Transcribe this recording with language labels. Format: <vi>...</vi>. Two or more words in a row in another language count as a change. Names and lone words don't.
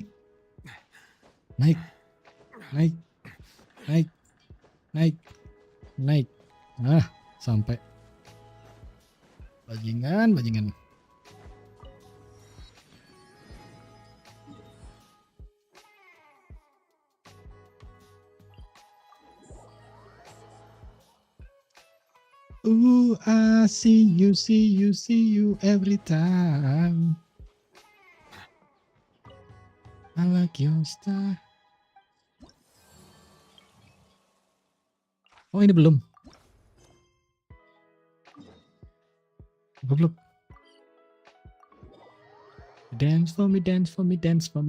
<id>Naik. Nah, sampai. Bajingan.</id> <en>I see you every time. I like your style.</en> <id>Oh, ini belum. Goblok.</id> <en>Dance for me.</en>